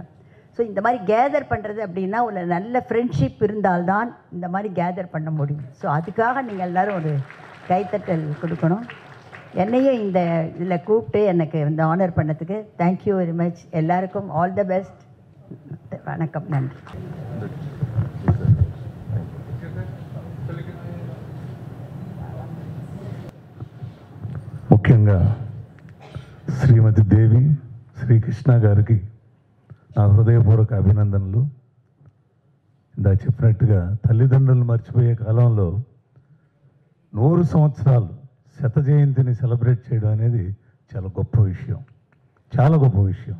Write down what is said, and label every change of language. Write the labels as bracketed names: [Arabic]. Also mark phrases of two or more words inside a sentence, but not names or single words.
[Tamil] ஸோ இந்த மாதிரி கேதர் பண்ணுறது அப்படின்னா ஒரு நல்ல ஃப்ரெண்ட்ஷிப் இருந்தால்தான் இந்த மாதிரி கேதர் பண்ண முடியும். ஸோ அதுக்காக நீங்கள் எல்லோரும் ஒரு கைத்தட்டல் கொடுக்கணும். என்னையும் இந்த இதில் கூப்பிட்டு எனக்கு இந்த ஆனர் பண்ணதுக்கு [English] thank you very much. [Tamil] எல்லாருக்கும் [English] all the best. [Tamil] வணக்கம், நன்றி. [Telugu] ముఖ్యంగా శ్రీమతి దేవి శ్రీకృష్ణ గారికి నా హృదయపూర్వక అభినందనలు. ఇందా చెప్పినట్టుగా తల్లిదండ్రులు మర్చిపోయే కాలంలో 100 సంవత్సరాలు శత జయంతిని సెలబ్రేట్ చేయడం అనేది చాలా గొప్ప విషయం, చాలా గొప్ప విషయం.